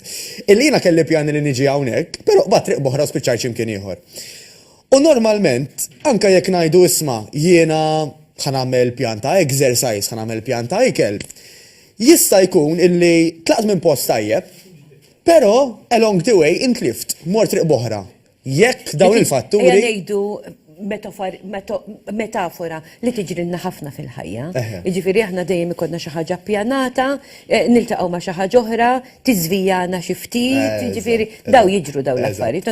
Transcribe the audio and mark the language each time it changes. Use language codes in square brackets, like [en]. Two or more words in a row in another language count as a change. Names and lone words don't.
[mt] Illi jiena kelli pjani li niġi hawnhekk, però qbad triq boħra u spiċċajt x'imkien ieħor. U normalment, anke jekk ngħidu isma' jiena ħanagħmel pjan ta' exercise, ħanagħmel pjan ta' ikel, jista' jkun illi tlaqt minn post tajjeb, però [en] along the way [mt] intlift, mort triq boħra. Jekk dawn il-fatturi. Ngħidu metafora li tiġrilna ħafna fil-ħajja. Jiġifieri aħna dejjem ikollna xi ħaġa ppjanata, niltaqgħu ma' xi ħaġa oħra, tiżvijana xi ftit, jiġifieri daw jiġru dawn l-affarijiet.